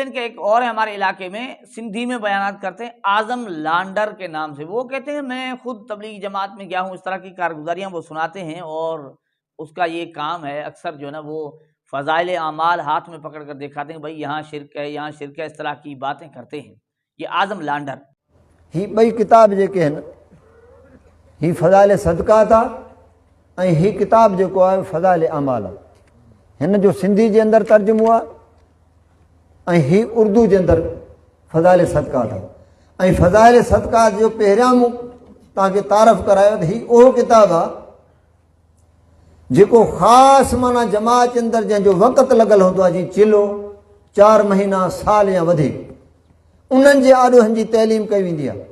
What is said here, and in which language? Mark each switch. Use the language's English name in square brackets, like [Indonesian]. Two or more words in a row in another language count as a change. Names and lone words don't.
[Urdu] ان کے ایک اور ہے ہمارے علاقے میں، سندھی میں بیانات کرتے ہیں اعظم لانڈر کے نام سے۔ وہ کہتے ہیں میں خود تبلیغی جماعت میں گیا ہوں، اس طرح کی کارگزاریاں وہ سناتے ہیں، اور اس کا یہ کام ہے اکثر جو ہے نا وہ فضائل اعمال ہاتھ میں پکڑ کر دکھاتے ہیں، بھائی یہاں شرک ہے، یہاں شرک ہے، اس طرح کی باتیں کرتے ہیں۔ یہ اعظم لانڈر [Sindhi] ہی ॿई किताब जेके आहिनि ही फ़ज़ाइल सदक़ात आहे ऐं ही किताब जेको आहे फ़ज़ाइल अमाल आहे। हिन जो सिंधी जे अंदरि तर्जुमो आहे ऐं ही उर्दू जे अंदरि फ़ज़ाइल सदक़ात आहे। ऐं फ़ज़ाइल सदक़ात जो पहिरियां मूं तव्हांखे तारफ़ करायो त ही उहो किताबु आहे जेको ख़ासि माना जमात जे अंदरि जंहिंजो वक़्तु लॻल हूंदो आहे, जीअं चिलो 4 महीना साल या वधीक, उन्हनि जे आॾोहनि जी तइलीम कई वेंदी आहे।